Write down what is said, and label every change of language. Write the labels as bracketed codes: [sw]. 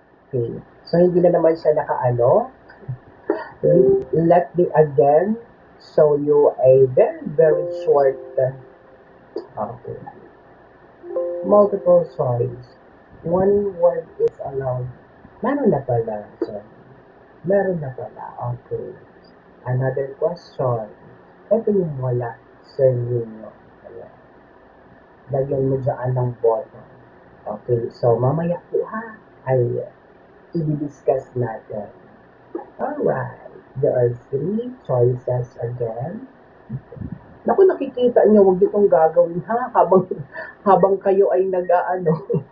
[tl] Okay, so hindi na naman siya nakaano. [en] Let me again show you a very short okay, multiple choice. One word is allowed. [tl] Meron na pala, sorry. Meron na pala, okay. Another question. Ito yung wala sa inyo. Ayan. Lagyan mo dyan ng button. Okay, so mamaya po ha, ay i-discuss natin. [en] Alright, there are 3 choices again. [tl] Naku, nakikita niyo, huwag itong gagawin ha, habang kayo ay nag-aano.